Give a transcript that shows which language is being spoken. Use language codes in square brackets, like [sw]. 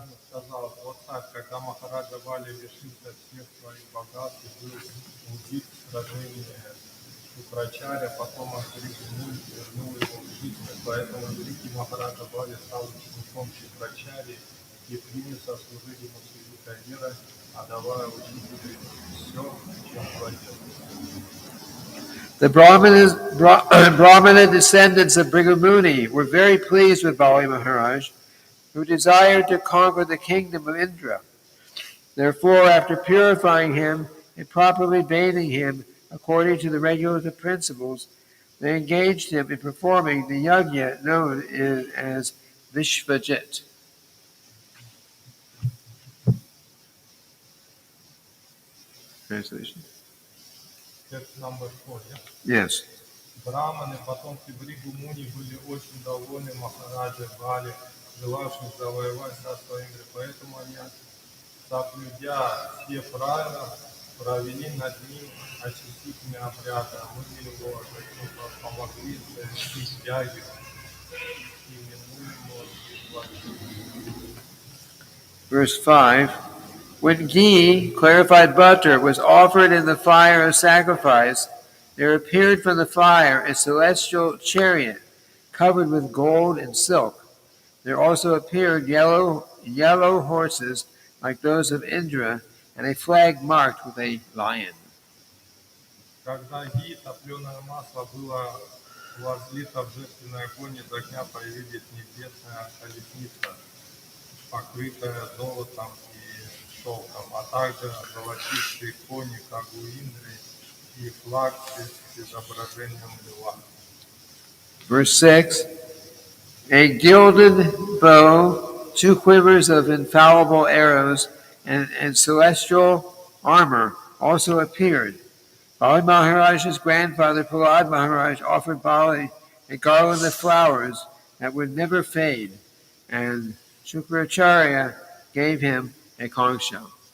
[ru] Сказал, вот так, когда Махараджа Бали лишился всех своих богатств и был убит в сражении Шукрачаря, потом Бхриgu вернул его в жизнь, поэтому великий Махараджа Бали стал учеником Шукрачари и принялся служить ему с великой верой, отдавая учителю все, чем владел. [en] The Brahmana descendants of Bhrigu Muni were very pleased with Bali Maharaj, who desired to conquer the kingdom of Indra. Therefore, after purifying him and properly bathing him according to the regulative principles, they engaged him in performing the yajna known as Vishvajit. Translation. Text number 4, yeah? Yes. [ru] Браманы, потомки Бхригу Муни, были очень довольны Махараджей Бали, желавшим завоевать царство Индры. Поэтому они, соблюдя все правила, провели над ним очистительный обряд, омыли его, затем помогли совершить ягью, именуемую. [en] Verse 5. When ghee, clarified butter, was offered in the fire of sacrifice, there appeared from the fire a celestial chariot, covered with gold and silk. There also appeared yellow horses like those of Indra, and a flag marked with a lion. [ru] Когда ги и топленое масло было возлито в жертвенный огонь, из огня появились небесная колесница, покрытая золотом и шелком, а также золотистые кони, как у Индры, и флаг с изображением льва. [en] Verse 6, a gilded bow, 2 quivers of infallible arrows, and celestial armor also appeared. Bali Maharaja's grandfather, Prahlad Maharaj, offered Bali a garland of flowers that would never fade, and Shukracharya gave him a conch shell.